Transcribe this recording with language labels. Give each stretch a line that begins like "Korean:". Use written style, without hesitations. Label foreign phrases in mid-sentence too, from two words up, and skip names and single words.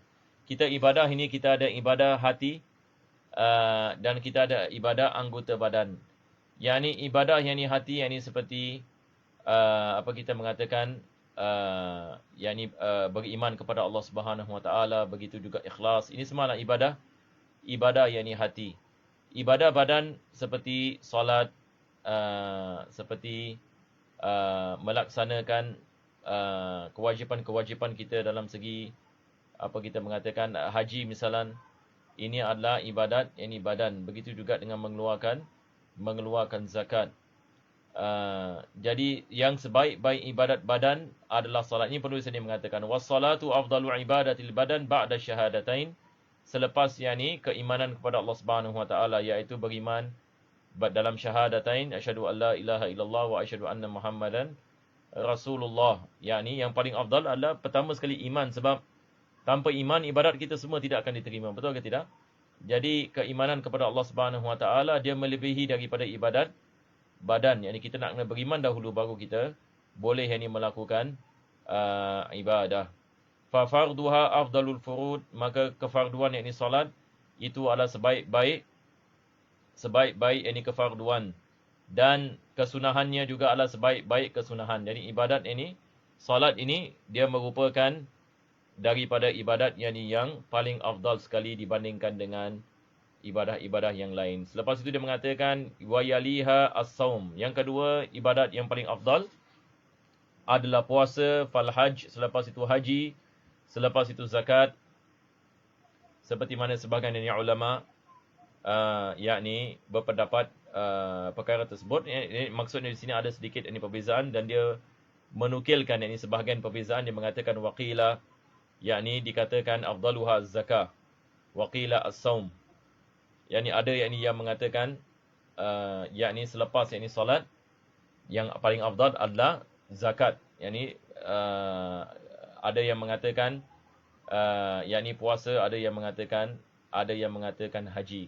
Malay: Kita ibadah ini, kita ada ibadah hati dan kita ada ibadah anggota badan. Yang ini ibadah yang ini hati, yang ini seperti apa kita mengatakan yang ini beriman kepada Allah
Arabic: سبحانه وتعالى,
Malay: begitu juga ikhlas. Ini semua adalah ibadah yang ini hati. Ibadah badan seperti solat, seperti melaksanakan kewajipan-kewajipan kita dalam segi apa kita mengatakan haji misalan, ini adalah ibadat yang ini badan. Begitu juga dengan mengeluarkan zakat. Jadi yang sebaik-baik ibadat badan adalah salat. Ini penulis ini mengatakan
Arabic: والصلاة أفضل عبادة البدن بعد الشهادتين.
Malay: Selepas yakni keimanan kepada Allah
Arabic: سبحانه وتعالى,
Malay: iaitu beriman dalam syahadatain,
Arabic: أشهد أن لا إله إلا الله وأشهد أن محمدا رسول الله.
Malay: Yakni yang paling afdal adalah pertama sekali iman, sebab tanpa iman ibadat kita semua tidak akan diterima. Betul ke tidak? Jadi keimanan kepada Allah
Arabic: سبحانه وتعالى
Malay: dia melebihi daripada ibadat badan. Yakni kita nak kena beriman dahulu baru kita boleh melakukan ibadah.
Arabic: ففرضها أفضل الفروض,
Malay: maka kefarduan yakni solat itu adalah sebaik-baik ini kefarduan, dan kesunahannya juga adalah sebaik-baik kesunahan. Jadi ibadat ini, solat ini dia merupakan daripada ibadat yang paling afdal sekali dibandingkan dengan ibadah-ibadah yang lain. Selepas itu dia mengatakan
Arabic: ويليها الصوم.
Malay: Yang kedua, ibadat yang paling afdal adalah puasa,
Arabic: فالحج,
Malay: selepas itu haji, selepas itu zakat. Seperti mana sebahagian dari ulama yakni berpendapat perkara tersebut. Maksudnya di sini ada sedikit perbezaan, dan dia menukilkan sebahagian perbezaan. Dia mengatakan waqila, yakni dikatakan
Arabic: أفضلها الزكاة، وقيل الصوم.
Malay: Yakni ada yang mengatakan yakni selepas solat yang paling afdal adalah zakat. Yakni ada yang mengatakan yakni puasa, ada yang mengatakan haji.